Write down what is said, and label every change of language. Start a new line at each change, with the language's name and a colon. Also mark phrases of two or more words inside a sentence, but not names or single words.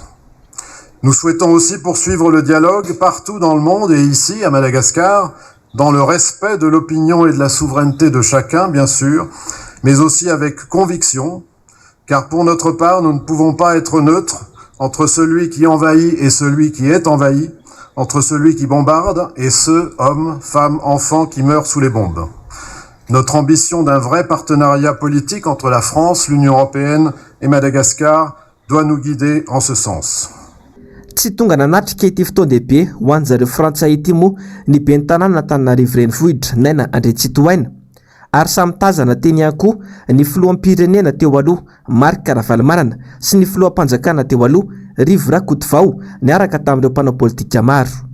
French: Nous souhaitons aussi poursuivre le dialogue partout dans le monde et ici, à Madagascar, dans le respect de l'opinion et de la souveraineté de chacun, bien sûr, mais aussi avec conviction, car pour notre part, nous ne pouvons pas être neutres entre celui qui envahit et celui qui est envahi, entre celui qui bombarde et ceux, hommes, femmes, enfants, qui meurent sous les bombes. Notre ambition d'un vrai partenariat politique entre la France, l'Union européenne et Madagascar doit nous guider en ce sens.
Malagasy: Tsy tonga nanatrika ity fotoan-dehibe ho an'zareo Frantsay ity moa ny ben'ny tanàna Antananarivo renivohitra naina Andretsitoaina ary samy tazana teny ihany koa ny filoham-pirenena teo aloha Marc Ravalomanana sy ny filoham-panjakana teo aloha Rivo Rakotovao niaraka tamin'ireo mpanao politika maro.